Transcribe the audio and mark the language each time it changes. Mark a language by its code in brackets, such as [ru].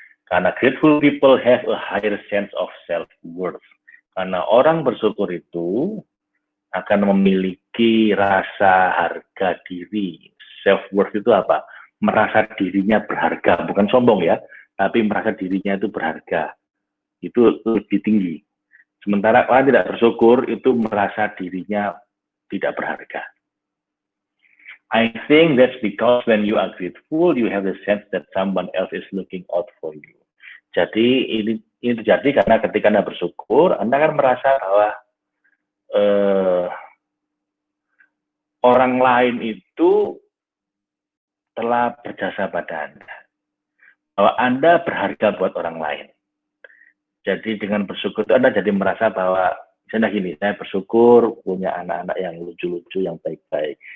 [id] Karena [en] grateful people have a higher sense of self-worth. [id] Karena orang bersyukur itu akan memiliki rasa harga diri. Self-worth itu apa? Merasa dirinya berharga, bukan sombong ya, tapi merasa dirinya itu berharga. Itu lebih tinggi. Sementara orang tidak bersyukur itu merasa dirinya tidak berharga. [en] I think that's because when you are grateful, you have the sense that someone else is looking out for you. [id] Jadi ini terjadi karena ketika Anda bersyukur, Anda kan merasa bahwa orang lain itu telah berjasa pada Anda. Bahwa Anda berharga buat orang lain. Jadi dengan bersyukur itu Anda jadi merasa bahwa, misalnya gini, saya bersyukur punya anak-anak yang lucu-lucu, yang baik-baik.